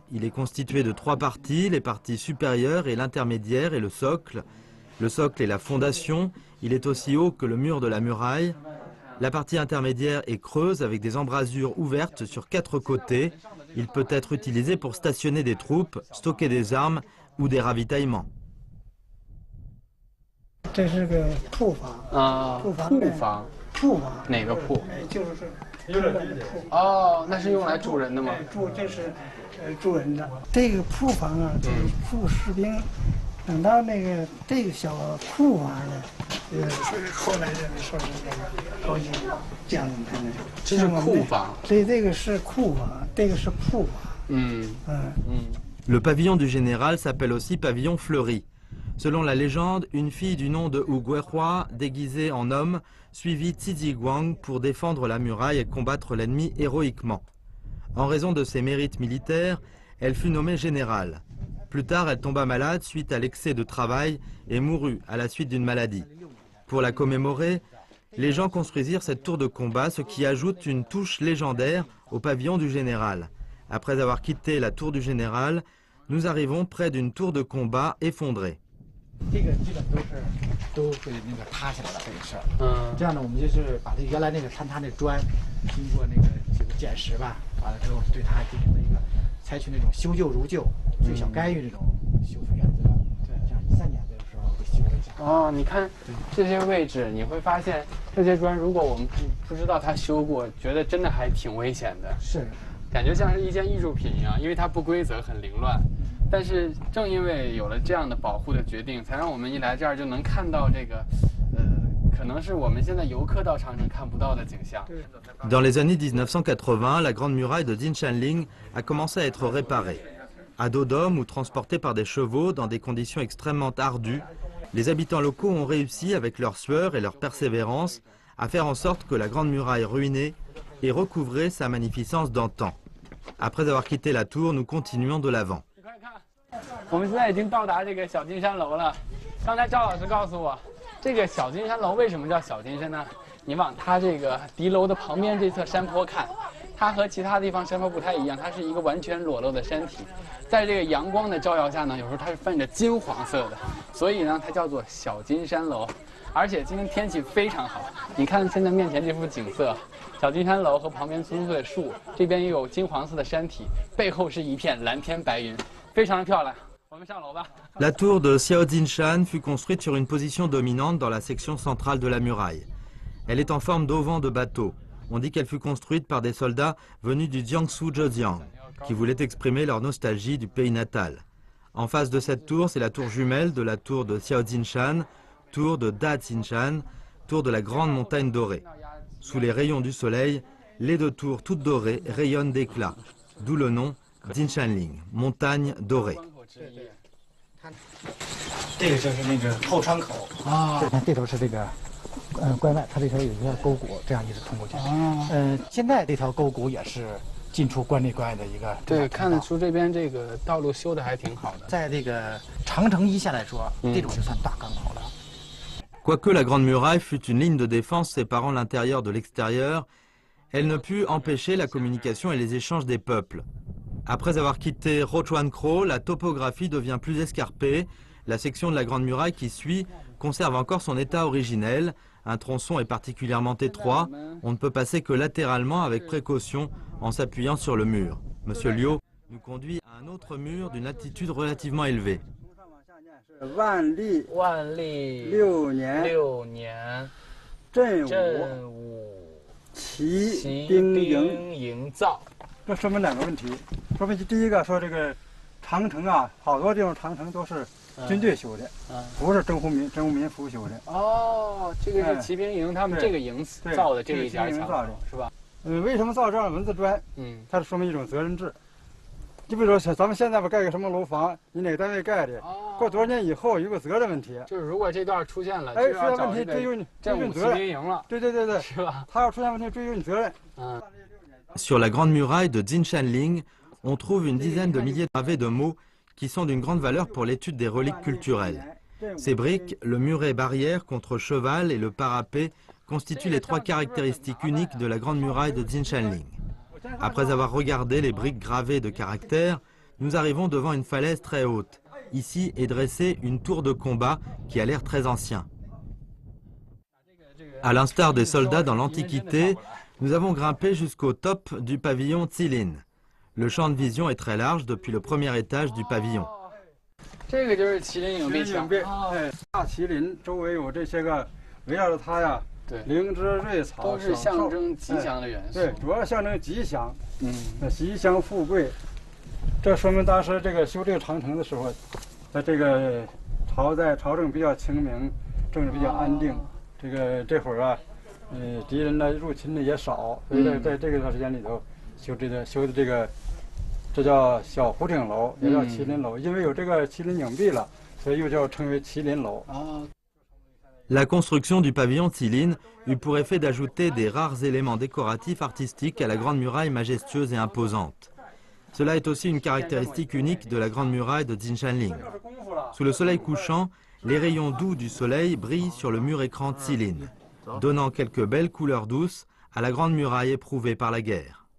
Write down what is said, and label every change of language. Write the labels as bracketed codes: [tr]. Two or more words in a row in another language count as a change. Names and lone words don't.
[fr] Il est constitué de 3 parties, les parties supérieures et l'intermédiaire et le socle. Le socle est la fondation, il est aussi haut que le mur de la muraille. La partie intermédiaire est creuse avec des embrasures ouvertes sur 4 côtés. Il peut être utilisé pour stationner des troupes, stocker des armes ou des ravitaillements. [zh] 这是个铺房啊，铺房哪个铺？就是哦，那是用来住人的吗？这是住人的。这个铺房啊，就是住士兵。等到这个小库房呢，是后来人们说是这个高级将领他们。这是库房。对，这个是库房，这个是铺房。 [fr] Le pavillon du général s'appelle aussi pavillon fleuri. Selon la légende, une fille du nom de Hu Guihua, déguisée en homme, suivit Tidi Guang pour défendre la muraille et combattre l'ennemi héroïquement. En raison de ses mérites militaires, elle fut nommée générale. Plus tard, elle tomba malade suite à l'excès de travail et mourut à la suite d'une maladie. Pour la commémorer, les gens construisirent cette tour de combat, ce qui ajoute une touche légendaire au pavillon du général. Après avoir quitté la tour du général, nous arrivons près d'une tour de combat effondrée. [zh] 这个基本都会那个塌下来了，这个事儿。这样呢，我们就是把这原来那个坍塌那砖，经过那个几个捡拾吧，完了之后对它进行了一个采取那种修旧如旧、最小干预这种修复原则。对，这样13年的时候会修了一下。哦，你看这些位置，你会发现这些砖，如果我们不知道它修过，觉得真的还挺危险的。是，感觉像是一件艺术品一样，因为它不规则，很凌乱。但是正因为有了这样的保护的决定，才让我们一来这儿就能看到这个，可能是我们现在游客到长城看不到的景象。 [fr] Dans les années 1980, la grande muraille de Dinshanling a commencé à être réparée. À dos d'homme ou transportée par des chevaux dans des conditions extrêmement ardues, les habitants locaux ont réussi, avec leur sueur et leur persévérance, à faire en sorte que la grande muraille ruinée ait recouvré sa magnificence d'antan. Après avoir quitté la tour, nous continuons de l'avant. [zh] 我们现在已经到达这个小金山楼了。刚才赵老师告诉我，这个小金山楼为什么叫小金山呢？你往它这个敌楼的旁边这侧山坡看，它和其他地方山坡不太一样，它是一个完全裸露的山体，在这个阳光的照耀下呢，有时候它是泛着金黄色的，所以呢，它叫做小金山楼。而且今天天气非常好，你看现在面前这幅景色，小金山楼和旁边葱翠树，这边又有金黄色的山体，背后是一片蓝天白云，非常的漂亮。 [fr] La tour de Xiaojinshan fut construite sur une position dominante dans la section centrale de la muraille. Elle est en forme d'auvent de bateau. On dit qu'elle fut construite par des soldats venus du Jiangsu Zhejiang, qui voulaient exprimer leur nostalgie du pays natal. En face de cette tour, c'est la tour jumelle de la tour de Xiaojinshan, tour de Dajinshan, tour de la grande montagne dorée. Sous les rayons du soleil, les deux tours toutes dorées rayonnent d'éclat, d'où le nom Dinshanling, montagne dorée. [zh] 这个就是那个后窗口啊，这头是这个关外，它这头有一个沟谷，这样一直通过去。现在这条沟谷也是进出关内关外的一个。对，看得出这边这个道路修的还挺好的。在这个长城一线来说，这种就算大港口了。 [fr] Quoique la Grande Muraille fût une ligne de défense séparant l'intérieur de l'extérieur, elle ne put empêcher la communication et les échanges des peuples. Après avoir quitté Rochuankro, la topographie devient plus escarpée. La section de la Grande Muraille qui suit conserve encore son état originel. Un tronçon est particulièrement étroit. On ne peut passer que latéralement avec précaution en s'appuyant sur le mur. Monsieur Liu nous conduit à un autre mur d'une altitude relativement élevée. [zh] 万历6年正午骑兵营造。这说明两个问题，说明第一个说这个长城啊，好多地方长城都是军队修的，不是征服民夫修的。哦，这个是骑兵营，他们这个营造的这一点墙头是吧？为什么造这样的文字砖？它是说明一种责任制。就比如说，咱们现在吧盖个什么楼房，你哪个单位盖的，过多少年以后有个责任问题。就是如果这段出现了，出现问题追究你责任了。对，是吧？他要出现问题追究你责任。 [fr] Sur la grande muraille de Dinshanling, on trouve une dizaine de milliers de gravés de mots qui sont d'une grande valeur pour l'étude des reliques culturelles. Ces briques, le muret barrière contre cheval et le parapet constituent les trois caractéristiques uniques de la grande muraille de Dinshanling. Après avoir regardé les briques gravées de caractères, nous arrivons devant une falaise très haute. Ici est dressée une tour de combat qui a l'air très ancien. À l'instar des soldats dans l'Antiquité, nous avons grimpé jusqu'au top du pavillon Tsilin. Le champ de vision est très large depuis le premier étage du pavillon. [zh] 这个就是麒麟影壁墙。大麒麟周围有这些个围绕着它呀。对，灵芝瑞草都是象征吉祥的元素。对，主要象征吉祥。吉祥富贵。这说明当时这个修这个长城的时候，在这个朝政比较清明，政治比较安定。这会儿啊，敌人呢入侵的也少，所以在这个段时间里头修的这个，这叫小湖顶楼，也叫麒麟楼，因为有这个麒麟影壁了，所以又叫称为麒麟楼。 [fr] La construction du pavillon Tsilin eut pour effet d'ajouter des rares éléments décoratifs artistiques à la grande muraille majestueuse et imposante. Cela est aussi une caractéristique unique de la grande muraille de Dinshanling. Sous le soleil couchant, les rayons doux du soleil brillent sur le mur écran Tsilin, donnant quelques belles couleurs douces à la grande muraille éprouvée par la guerre.